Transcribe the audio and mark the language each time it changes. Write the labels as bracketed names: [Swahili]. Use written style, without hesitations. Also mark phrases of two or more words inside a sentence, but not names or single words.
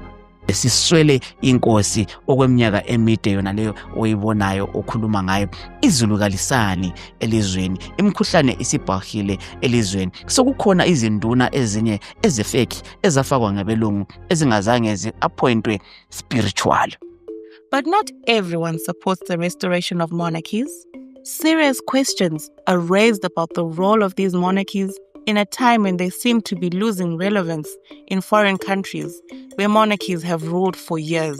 [North Ndebele] Siswele inkosi okweminyaka emide yona leyo oyibonayo okhuluma ngayo izulukalisani elizweni imkhuhlane isibhahile elizweni sokukhona izinduna ezinye ezifeki ezafakwa ngabelungu ezingazange zi- [English] appointwe spiritual. But not everyone supports the restoration of monarchies. Serious questions are raised about the role of these monarchies in a time when they seem to be losing relevance in foreign countries where monarchies have ruled for years.